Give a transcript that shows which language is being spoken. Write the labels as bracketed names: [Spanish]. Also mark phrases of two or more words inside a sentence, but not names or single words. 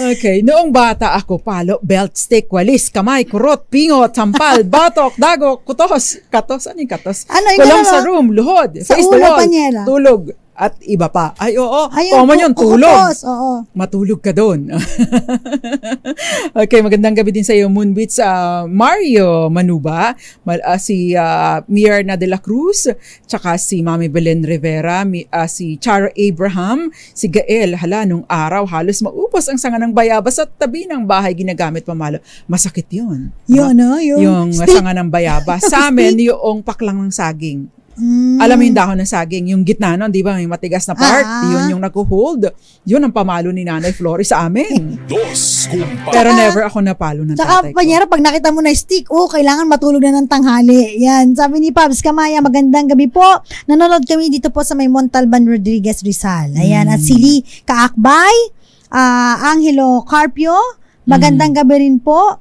[Filipino] Okay, noong bata ako, palo, belt, stick, walis, kamay, kurot, pingot, sampal, batok, dago, kutos. Katos, ano yung katos? Ano yung Kulong gano'n, sa no? room, luhod, Sa [English] face [Filipino] ulo, [English] the wall, [Filipino] Panyera. tulog, at iba pa. Ay, oo, Ayun, common yun, tulog. kukutos, oo. Matulog ka doon. Okay, magandang gabi din sa iyo, Moonbeats. Mario Manuba, si Mierna de la Cruz, tsaka si Mami Belen Rivera, si Charo Abraham, si Gael. Hala, nung araw, halos maupos ang sanga ng bayabas at tabi ng bahay ginamit pamalo. Masakit yun. Yun, Yung [English] stick. [Filipino] sanga ng bayabas. Sa amin, yung paklang ng saging. Mm. Alam mo yung dahon ng saging, yung gitna nun, di ba, may matigas na part, yun yung nag-hold. Yun ang pamalo ni Nanay Flores sa amin. Dos Compañeras. Pero never ako napalo ng Tsaka, tatay ko. Panyera, pag nakita mo na stick, kailangan matulog na ng tanghali. Yan. Sabi ni Pabs Kamaya, magandang gabi po. Nanonood kami dito po sa may Montalban Rodriguez Rizal. Ayan. At si Lee Kaakbay, Angelo Carpio, magandang gabi rin po.